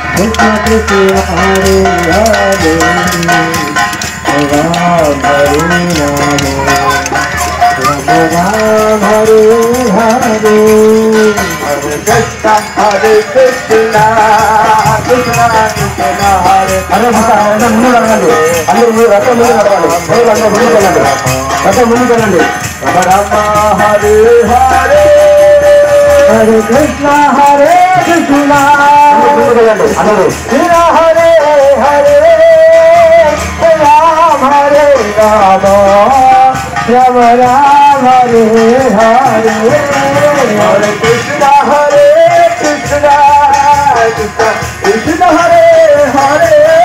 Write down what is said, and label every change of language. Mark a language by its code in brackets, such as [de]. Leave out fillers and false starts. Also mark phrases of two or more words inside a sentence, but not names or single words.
[sa] Krishna Krishna Hare Hare Ram Hare Ram Ram Hare Hare Hare Krishna Krishna Krishna Hare Hare [te] ముందు నడవండి అందరూ రథం ముందు నడవండి భయలంగా ముందుకు వెళ్ళండి రథం ముందుకు వెళ్ళండి [sa] రామ హరే హరే Hare Krishna Krishna Krishna Hare Hare Ram Hare Ram Ram Ram Hare Hare Hare Krishna Krishna Krishna Krishna Hare Hare